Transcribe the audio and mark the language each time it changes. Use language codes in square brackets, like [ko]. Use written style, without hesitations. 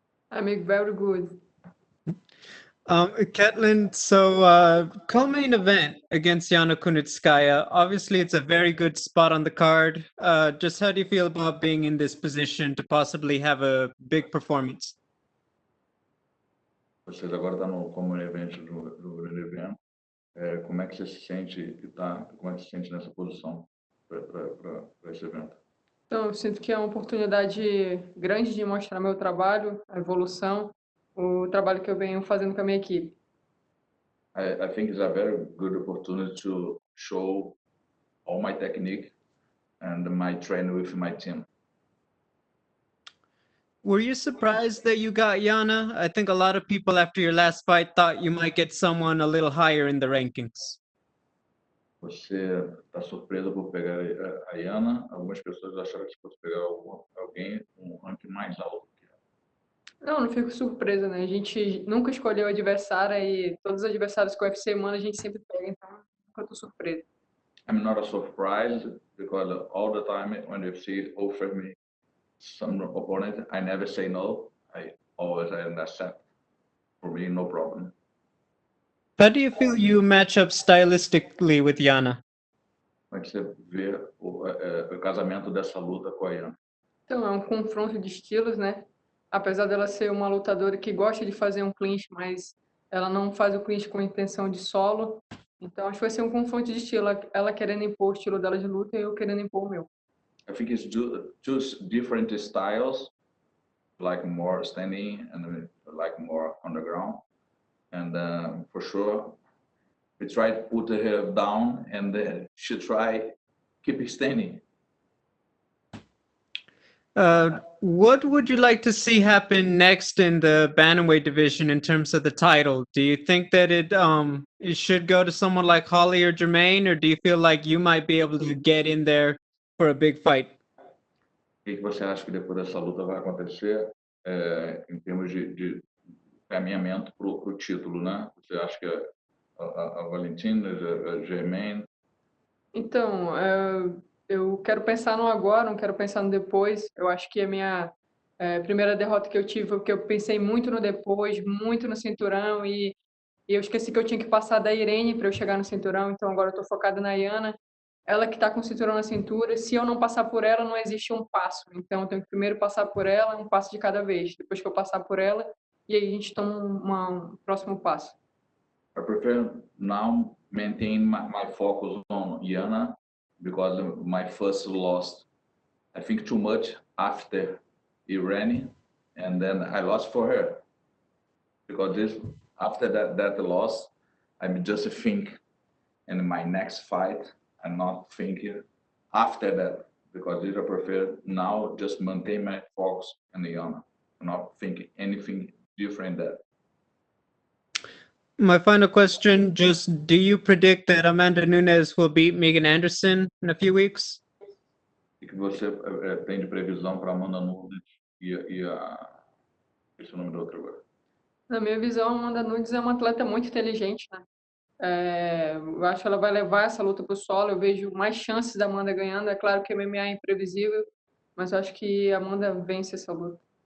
[en] I'm very good. Ketlen, so co-main event against Yana Kunitskaya. Obviously, it's a very good spot on the card. Just how do you feel about being in this position to possibly have a big performance? [pt] Vocês agora estão no como evento do grande evento. Como é que você se sente como é que você se sente nessa posição para esse evento? Então, eu sinto que é uma oportunidade grande de mostrar meu trabalho, a evolução, o trabalho que eu venho fazendo com a minha equipe. [en] I think it's a very good opportunity to show all my technique and my training with my team. Were you surprised that you got Yana? I think a lot of people after your last fight thought you might get someone a little higher in the rankings. [pt] Você está surpresa por pegar a Yana? Algumas pessoas acharam que você fosse pegar alguém ranking mais alto que ela. Não fico surpresa, né? A gente nunca escolheu o adversário e todos os adversários que o UFC manda a gente sempre pega, então nunca tô surpresa. [en] I'm not surprised because all the time when the UFC offers me some opponent, I never say no. I always accept. For me, no problem. How do you feel you match up stylistically with Yana? [pt] Como é que você vê o casamento dessa luta com a Yana? Então, é um confronto de estilos, né? Apesar dela ser uma lutadora que gosta de fazer um clinch, mas ela não faz o clinch com intenção de solo. Então, acho que vai ser um confronto de estilo. Ela querendo impor o estilo dela de luta e eu querendo impor o meu. [en] I think it's two different styles, like more standing and like more on the ground. And for sure, we try to put her down and she try keep standing. What would you like to see happen next in the bantamweight division in terms of the title? Do you think that it should go to someone like Holly or Jermaine, or do you feel like you might be able to get in there for a big fight? [pt] O que você acha que depois dessa luta vai acontecer em termos de caminhamento para o título, né? Você acha que a Valentina, a Germaine? Então, eu quero pensar no agora, não quero pensar no depois. Eu acho que a minha primeira derrota que eu tive foi porque eu pensei muito no depois, muito no cinturão e eu esqueci que eu tinha que passar da Irene para eu chegar no cinturão. Então agora eu estou focada na Yana, ela que está com o cinturão na cintura. Se eu não passar por ela, não existe um passo. Então eu tenho que primeiro passar por ela, um passo de cada vez. Depois que eu passar por ela, e aí a gente toma um próximo passo. [en] I prefer now maintain my focus on Yana because my first loss, I think too much after Irene, and then I lost for her because after that loss, I'm just think in my next fight. I'm not thinking after that because I prefer now just maintain my focus on Yana, not thinking anything different than that. My final question, just do you predict that Amanda Nunes will beat Megan Anderson in a few weeks? [pt] O que você tem de previsão para Amanda Nunes e esse é o nome da outra agora? Na minha visão, a Amanda Nunes é uma atleta muito inteligente, né? Eu acho que ela vai levar essa luta para o solo. Eu vejo mais chances da Amanda ganhando. É claro que a MMA é imprevisível, mas eu acho que a Amanda vence essa luta.